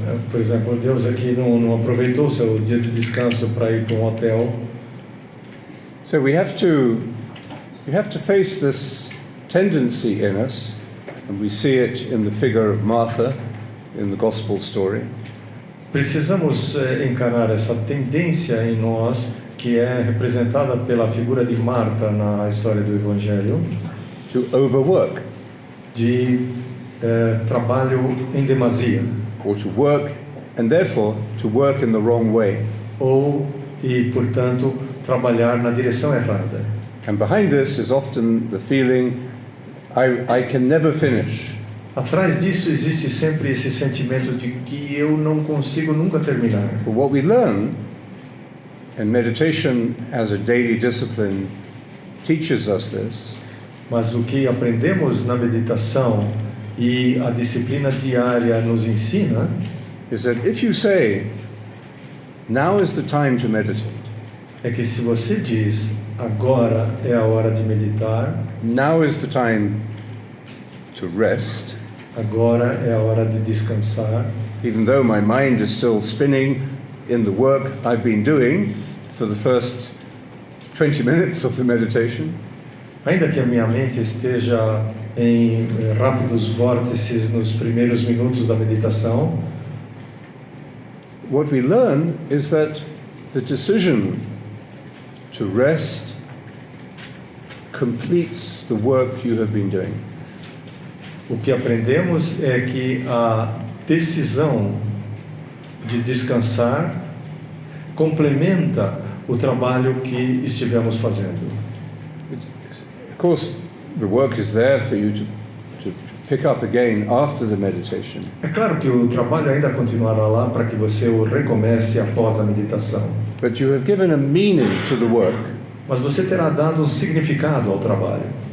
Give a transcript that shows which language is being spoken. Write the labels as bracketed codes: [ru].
[pt] Por exemplo, Deus aqui não aproveitou o seu dia de descanso para ir para um hotel. [en] So we have to face this tendency in us, and we see it in the figure of Martha in the gospel story. [pt] Precisamos encarar essa tendência em nós, que é representada pela figura de Marta na história do Evangelho, [en] To overwork, [pt] de trabalho em demasia, [en] or to work, and therefore to work in the wrong way. [pt] e, portanto, trabalhar na direção errada. [en] And behind this is often the feeling, I can never finish. [pt] Atrás disso existe sempre esse sentimento de que eu não consigo nunca terminar. [en] But what we learn, and meditation as a daily discipline teaches us this, [pt] Mas o que aprendemos na meditação e a disciplina diária nos ensina [en] is that if you say, now is the time to meditate, [pt] é que se você diz, agora é a hora de meditar, [en] now is the time to rest, [pt] agora é a hora de descansar, [en] even though my mind is still spinning in the work I've been doing for the first 20 minutes of the meditation, [pt] ainda que a minha mente esteja em rápidos vórtices nos primeiros minutos da meditação, [en] what we learn is that the decision to rest completes the work you have been doing. [pt] o que aprendemos é que a decisão de descansar complementa o trabalho que estivemos fazendo. [en] Of course, the work is there for you to pick up again after the meditation. [pt] É claro que o trabalho ainda continuará lá para que você o recomece após a meditação. [en] But you have given a meaning to the work [pt] Mas você terá dado um significado ao trabalho